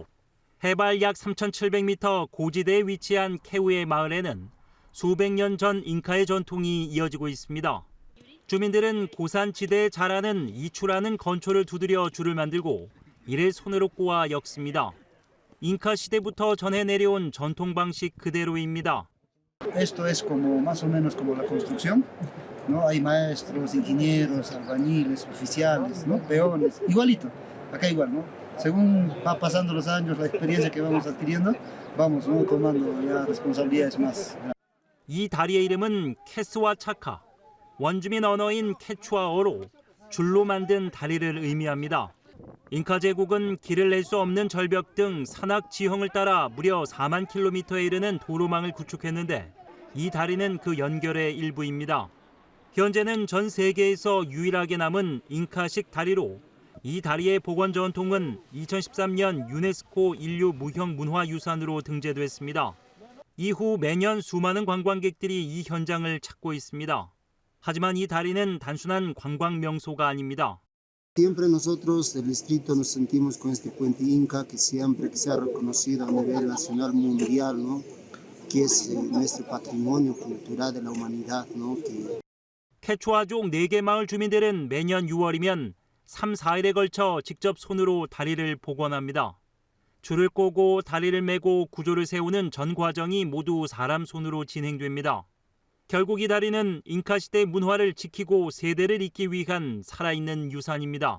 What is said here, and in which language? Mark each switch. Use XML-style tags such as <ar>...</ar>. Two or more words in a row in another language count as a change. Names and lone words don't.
<ko>해발 약 3,700m 고지대에 위치한 케우의 마을에는 수백 년 전 잉카의 전통이 이어지고 있습니다. 주민들은 고산지대에 자라는 이추라는 건초를 두드려 줄을 만들고 이를 손으로 꼬아 엮습니다. 잉카 시대부터 전해 내려온 전통 방식 그대로입니다.</ko> <es>Esto es como más o menos como la construcción, ¿no? Hay maestros, ingenieros, albañiles, oficiales, ¿no? Peones, igualito. Acá igual, ¿no? Según va pasando los años, la experiencia que vamos adquiriendo, vamos, ¿no? Tomando ya responsabilidades más.</es> <ko>이 다리의 이름은 캐스와 차카, 원주민 언어인 케추아어로 줄로 만든 다리를 의미합니다. 잉카 제국은 길을 낼 수 없는 절벽 등 산악 지형을 따라 무려 4만 킬로미터에 이르는 도로망을 구축했는데 이 다리는 그 연결의 일부입니다. 현재는 전 세계에서 유일하게 남은 잉카식 다리로 이 다리의 복원 전통은 2013년 유네스코 인류 무형 문화유산으로 등재됐습니다. 이후 매년 수많은 관광객들이 이 현장을 찾고 있습니다. 하지만 이 다리는 단순한 관광 명소가 아닙니다.</ko> <es>Siempre nosotros del distrito nos sentimos con este puente Inca que siempre que se ha reconocido a nivel nacional mundial, ¿no? Que es nuestro patrimonio cultural de la humanidad, ¿no?</es> <ko>케추아족 4개 마을 주민들은 매년 6월이면 3, 4일에 걸쳐 직접 손으로 다리를 복원합니다. 줄을 꼬고 다리를 메고 구조를 세우는 전 과정이 모두 사람 손으로 진행됩니다. 결국 이 다리는 잉카 시대 문화를 지키고 세대를 잇기 위한 살아있는 유산입니다.</ko>